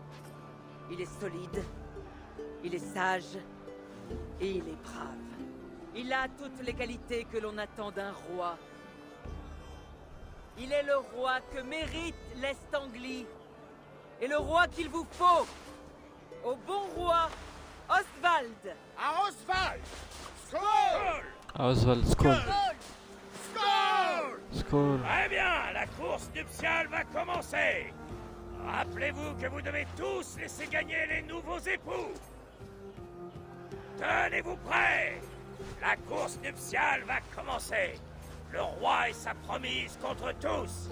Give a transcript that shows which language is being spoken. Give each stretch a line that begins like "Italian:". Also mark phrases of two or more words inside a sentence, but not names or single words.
French: Il est solide, il est sage et il est brave. Il a toutes les qualités que l'on attend d'un roi. Il est le roi que mérite l'Est Anglie. Et le roi qu'il vous faut. Au bon roi, Oswald. À Oswald! Skål!
Swedish: Oswald, skål. Skål! Skål.
French: Très bien, la course nuptiale va commencer. Rappelez-vous que vous devez tous laisser gagner les nouveaux époux. Tenez-vous prêts. La course nuptiale va commencer. Le roi et sa promise contre tous.